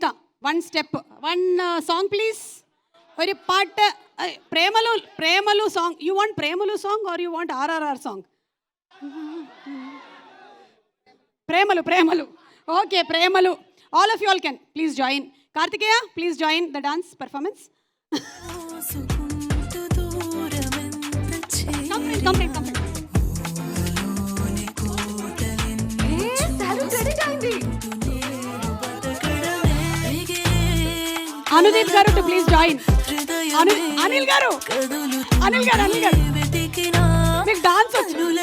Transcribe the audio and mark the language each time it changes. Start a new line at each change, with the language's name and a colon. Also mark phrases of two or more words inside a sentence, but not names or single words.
English: One step, one song please.
Malayalam: ഒരു പാട്ട്, പ്രേമലു സോങ്.
English: You want Premalu song or you want RRR song? Premalu. Okay, പ്രേമലു. All of you all can please join. Kartikeya, please join the dance performance. Come in. Anudeep garu to please join.
Telugu: అనిల్ గారు మీకు డాన్స్ వచ్చు.